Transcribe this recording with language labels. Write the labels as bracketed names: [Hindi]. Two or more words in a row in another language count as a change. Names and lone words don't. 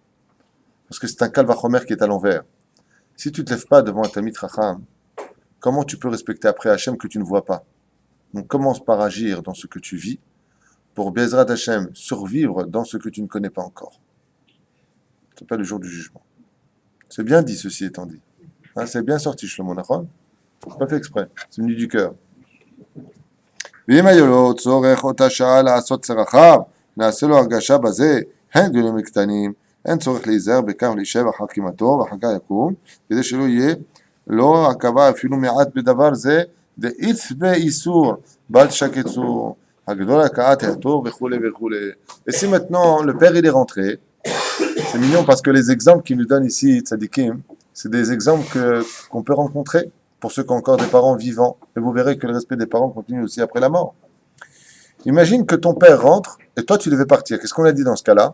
[French] Parce que c'est un kalvachomer qui est à l'envers. Si tu ne te lèves pas devant un [Hebrew] תלמיד חכם, [French] comment tu peux respecter après Hachem que tu ne vois pas? Donc commence par agir dans ce que tu vis, pour [Hebrew] בעזרת השם [French] survivre dans ce que tu ne connais pas encore. Ce n'est pas le jour du jugement. C'est bien dit, ceci étant dit. Hein, c'est bien sorti, Shlomo Nachon. C'est pas fait exprès, c'est venu du cœur. [Hebrew] ואם היה לו צורך אותה שעה לעשות צרכיו, נעשה לו הרגשה בזה, הן גדולים וקטנים, אין צורך להיזהר בכך להישב אחר קימתו ואחר כך יקום, כדי שלא יהיה לא עכבה אפילו מעט בדבר זה, דאיץ באיסור, בל תשקצו, הגדול הקעת העתור וכו' וכו'. [French] Et si maintenant le père il est rentré, c'est mignon parce que les exemples qu'il nous donne ici, Tzadikim, c'est des exemples qu'on peut rencontrer pour ceux qui ont encore des parents vivants. Et vous verrez que le respect des parents continue aussi après la mort. Imagine que ton père rentre et toi tu devais partir. Qu'est-ce qu'on a dit dans ce cas-là?